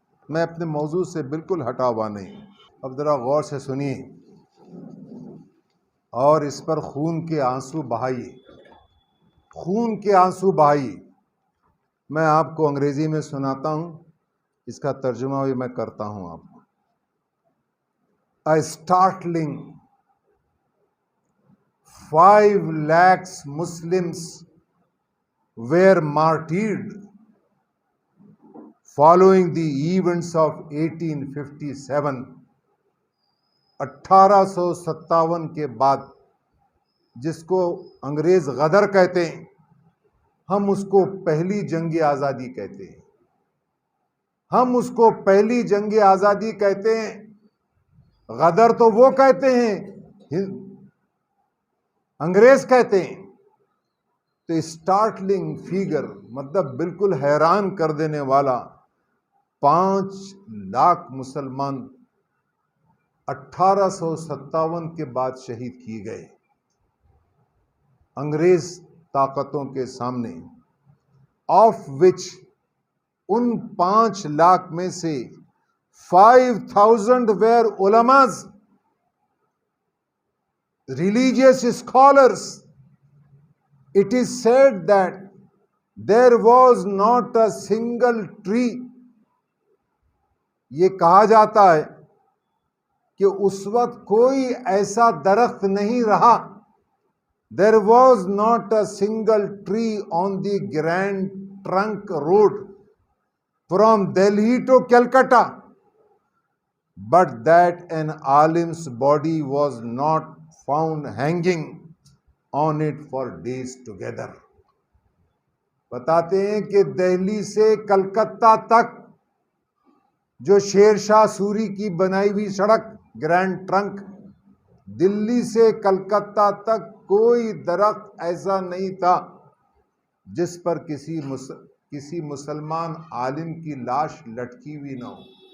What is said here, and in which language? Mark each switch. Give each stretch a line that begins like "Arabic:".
Hindi: मैं अपने मौजू से बिल्कुल हटा हुआ नहीं। अब ज़रा गौर से सुनिए और इस पर खून के आंसू बहाइए, खून के आंसू बहाइए। मैं आपको अंग्रेज़ी में सुनाता हूँ, इसका तर्जुमा भी मैं करता हूं आपको।
English: A startling 5 lakhs Muslims were martyred following the events of 1857।
Hindi: 1857 के बाद, जिसको अंग्रेज गदर कहते हैं, हम उसको पहली जंग आज़ादी कहते हैं। हम उसको पहली जंग आज़ादी कहते हैं। गदर तो वो कहते हैं, अंग्रेज कहते हैं। तो स्टार्टलिंग फिगर मतलब बिल्कुल हैरान कर देने वाला, 5 लाख मुसलमान 1857 के बाद शहीद किए गए अंग्रेज ताकतों के सामने,
English: of which
Hindi: उन 5 लाख में से 5,000 where उलमाज,
English: religious scholars। It is said that there was not a single tree।
Hindi: ये कहा जाता है कि उस वक्त कोई ऐसा दरख्त नहीं रहा।
English: There was not a single tree on the Grand Trunk Road from Delhi to Calcutta, but that an alim's body was not found hanging on it for days together।
Hindi: बताते हैं कि दिल्ली से कलकत्ता तक जो शेरशाह सूरी की बनाई हुई सड़क ग्रैंड ट्रंक, दिल्ली से कलकत्ता तक कोई दरख्त ऐसा नहीं था जिस पर किसी मुसलमान आलिम की लाश लटकी हुई ना हो।